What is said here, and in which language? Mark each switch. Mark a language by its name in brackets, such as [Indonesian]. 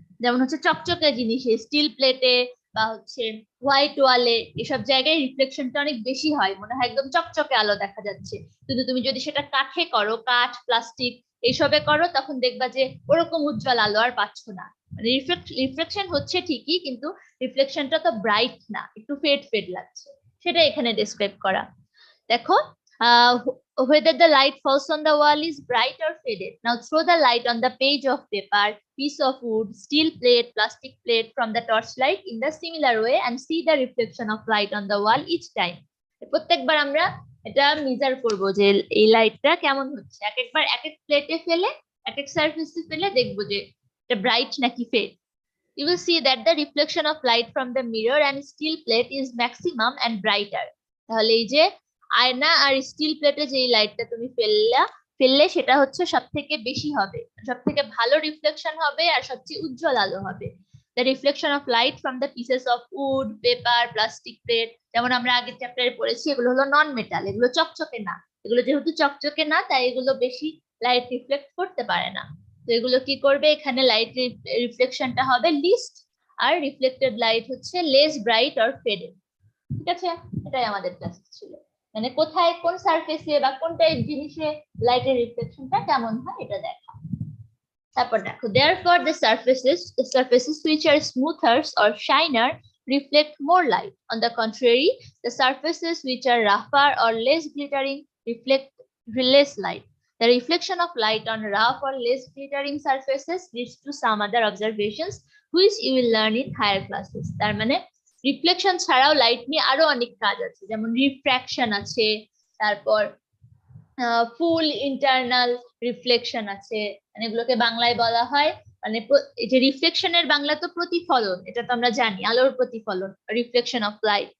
[Bangla] যেমন হচ্ছে চকচকে জিনিসে, স্টিল প্লেটে বা হচ্ছে হোয়াইট ওয়ালে, এসব জায়গায় রিফ্লেকশনটা অনেক বেশি হয়, মনে হয় একদম চকচকে আলো দেখা যাচ্ছে। কিন্তু তুমি যদি সেটা কাঠে করো, কাঠ প্লাস্টিক এইসবে করো, তখন দেখবা যে ওরকম উজ্জ্বল আলো আর পাচ্ছ না। মানে রিফ্লেকশন হচ্ছে ঠিকই, কিন্তু রিফ্লেকশনটা তো ব্রাইট না, একটু ফেড ফেড লাগছে, সেটা এখানে ডেসক্রাইব করা। দেখো, [English] whether the light falls on the wall is bright or faded. Now throw the light on the page of paper, piece of wood, steel plate, plastic plate from the torchlight in the similar way and see the reflection of light on the wall each time. [Bangla] প্রত্যেকবার আমরা এটা measure করব যে এই লাইটটা কেমন হচ্ছে, এক একবার এক এক প্লেটে ফেলে, এক এক সারফেসে ফেলে দেখবো যে এটা ব্রাইট নাকি fade. [English] You will see that the reflection of light from the mirror and steel plate is maximum and brighter. [Bangla] তাহলে এই যে আয়না আর স্টিল প্লেটে যে লাইটটা তুমি ফেললে সেটা হচ্ছে সব থেকে বেশি হবে, সব থেকে ভালো রিফ্লেকশন হবে আর সবচেয়ে উজ্জ্বল আলো হবে। [English] The reflection of light from the pieces of wood, paper, plastic plate, [Bangla] যেমন আমরা আগের চ্যাপ্টারে পড়েছি, এগুলো হলো নন মেটাল, এগুলো চকচকে না। এগুলো যেহেতু চকচকে না, তাই এগুলো বেশি লাইট রিফ্লেক্ট করতে পারে না। তো এগুলো কি করবে, এখানে লাইট রিফ্লেকশনটা হবে লিস্ট, আর রিফ্লেক্টেড লাইট হচ্ছে [English] Less bright or faded. [Bangla] ঠিক আছে, এটাই আমাদের ক্লাস ছিল, মানে কোথায় কোন সারফেসে বা কোন টাইপ জিনিসে লাইটের রিফ্লেকশনটা কেমন হয় এটা দেখা। তারপর দেখো, [English] therefore the surfaces which are smoother or shiner reflect more light. On the contrary, the surfaces which are rougher or less glittering reflect less light. The reflection of light on rough or less glittering surfaces leads to some other observations which you will learn in higher classes. [Bangla] তার মানে reflection ছাড়াও light নিয়ে আরো অনেক কাজ আছে, যেমন refraction আছে, তারপর ফুল ইন্টারনাল রিফ্লেকশন আছে, মানে এগুলোকে বাংলায় বলা হয়, মানে এই যে রিফ্লেকশনের বাংলা তো প্রতিফলন, এটা তো আমরা জানি, আলোর প্রতিফলন, রিফ্লেকশন অফ লাইট।